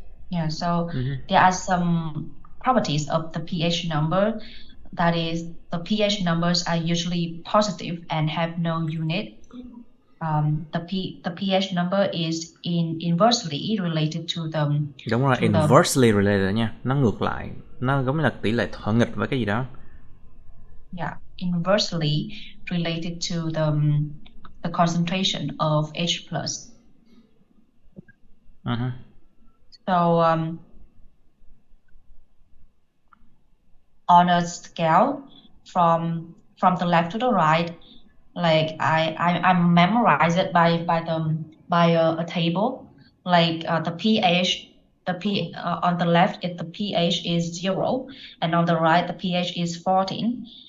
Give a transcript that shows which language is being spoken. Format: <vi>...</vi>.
<en>Yeah, so there are some properties of the pH number. That is, the pH numbers are usually positive and have no unit. the pH number is inversely related to the</en> <vi>Đúng rồi, inversely related nha, nó ngược lại, nó giống như là tỷ lệ thuận nghịch với cái gì đó.</vi> <en>Yeah, inversely related to the concentration of H plus. So on a scale from the left to the right, like I memorize it by a table, like the pH, on the left the pH is 0, and on the right the pH is 14.</en>